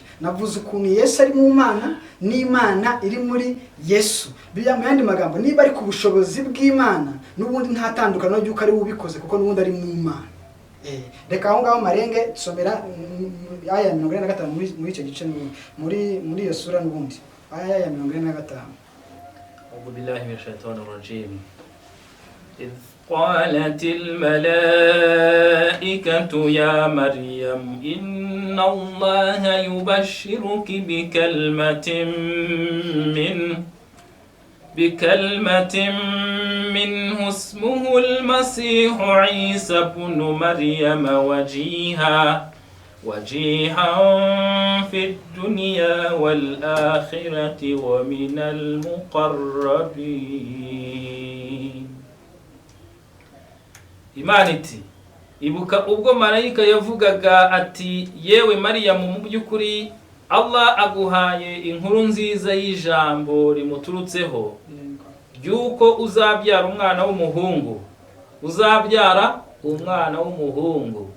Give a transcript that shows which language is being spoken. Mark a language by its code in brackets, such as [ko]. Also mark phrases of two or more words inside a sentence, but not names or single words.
[rw] Navuze ukuntu Yesu ari mu Mana n'Imana iri muri Yesu. Biya mu yandi magambo, niba ari ku bushobozi bw'Imana n'ubundi nta tandukano ry'uko ari ubikoze kuko n'ubundi ari mu Mana. Reka aho ngaho marenge somera aya 45 muri icyo gice muri iyo sura n'ubundi. Aya 45. [ar] أعوذ بالله من الشيطان الرجيم. إذ قالت الملائكة يا مريم إن الله يبشرك بكلمة منه اسمه المسيح عيسى بن مريم وجيها في الدنيا والآخرة ومن المقربين. [rw] Imana iti ibuka ubwo marayika yavugaga ati yewe Mariyamu mu by'ukuri Allah aguhaye inkuru nziza y'ijambo rimuturutseho ry'uko uzabyara umwana w'umuhungu.